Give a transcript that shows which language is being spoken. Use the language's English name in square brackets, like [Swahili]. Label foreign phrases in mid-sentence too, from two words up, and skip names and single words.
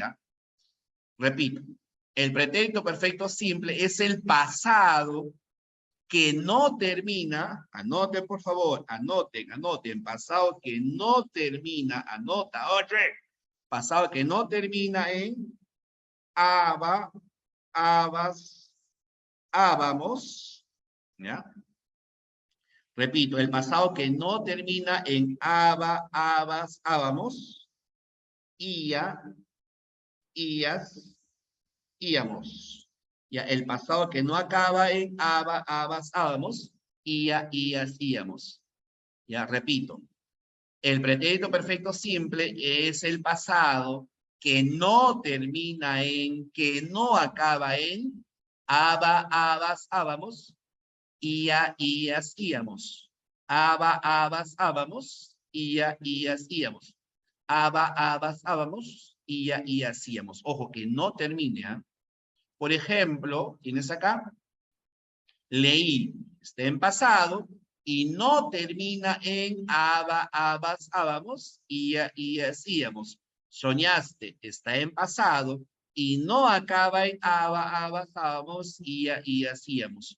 [Spanish] Repito, el pretérito perfecto simple es el pasado que no termina, anoten por favor, anoten, pasado que no termina, anota, oye, pasado que no termina en aba, abas, ábamos, ¿ya? Repito, el pasado que no termina en aba, abas, ábamos, ia, ias, íamos. Ya, el pasado que no acaba en aba, abas, ábamos, ia, ias, íamos. Ya, repito. El pretérito perfecto simple es el pasado que no termina en, que no acaba en aba, abas, ábamos, ia, ias, íamos. Aba, abas, ábamos, ia, ias, íamos. Aba, abas, ábamos, ia, ias, íamos. Ojo, que no termine, ¿eh? Por ejemplo, tienes acá, leí, está en pasado, y no termina en aba, abas, ábamos, ia, hacíamos. Soñaste, está en pasado, y no acaba en aba, abas, ábamos, ia, hacíamos.